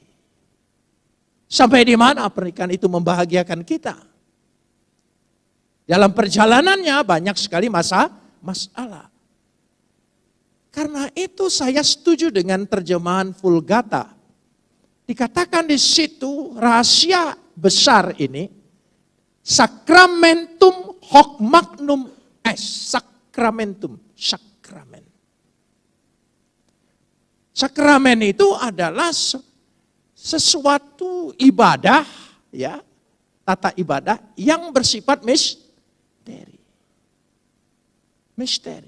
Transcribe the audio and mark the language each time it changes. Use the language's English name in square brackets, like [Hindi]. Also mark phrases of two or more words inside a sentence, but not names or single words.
[Indonesian] Sampai di mana pernikahan itu membahagiakan kita. Dalam perjalanannya banyak sekali masalah. Karena itu saya setuju dengan terjemahan Vulgata. Dikatakan di situ rahasia besar ini, [Latin] Sacramentum hoc magnum est. [Indonesian] Sakramentum, sakramen. Sakramen itu adalah sesuatu ibadah, ya, tata ibadah yang bersifat misteri. Misteri.